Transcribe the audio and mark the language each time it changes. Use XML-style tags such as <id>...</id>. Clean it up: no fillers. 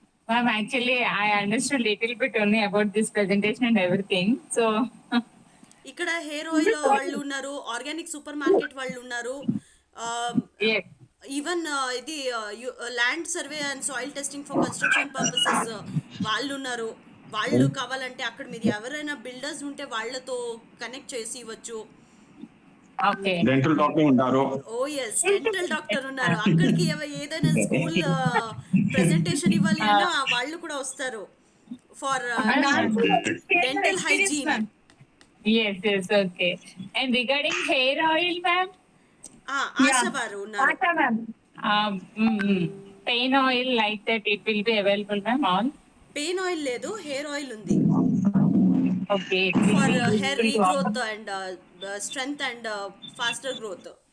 <en>Ma'am, actually, I understood little bit only about this presentation and everything. So,</en> <te>ఇక్కడ hair oil వాళ్ళు ఉన్నారు, organic super market వాళ్ళు ఉన్నారు,</te> <en>yes. Even ఇది land survey and soil testing for construction purposes</en> <te>వాళ్ళు ఉన్నారు. వాళ్ళు కావాలంటే అక్కడ మీరు ఎవరైనా బిల్డర్స్ ఉంటే వాళ్ళతో కనెక్ట్ చేసి ఇవ్వచ్చు.</te> <en>Okay.</en> <te>డెంటల్ డాక్టర్ ఉన్నారు. ఓ ఎస్, డెంటల్ డాక్టర్ ఉన్నారు. అక్కడికి ఏదైనా స్కూల్ ప్రెజెంటేషన్ ఇవ్వాలి అన్నా వాళ్ళు కూడా వస్తారు</te> <en>For dental hygiene. Yes, yes, okay. And regarding hair oil, ma'am?</en> <te>ASHA వారు ఉన్నారు. ASHA ma'am.</te> <en>Pain oil like that, it will be available, ma'am, all?</en> <te>Pain oil లేదు, హెయిర్ ఆయిల్ ఉంది.</te> <en>Okay. For hair regrowth and strength and faster growth.</en>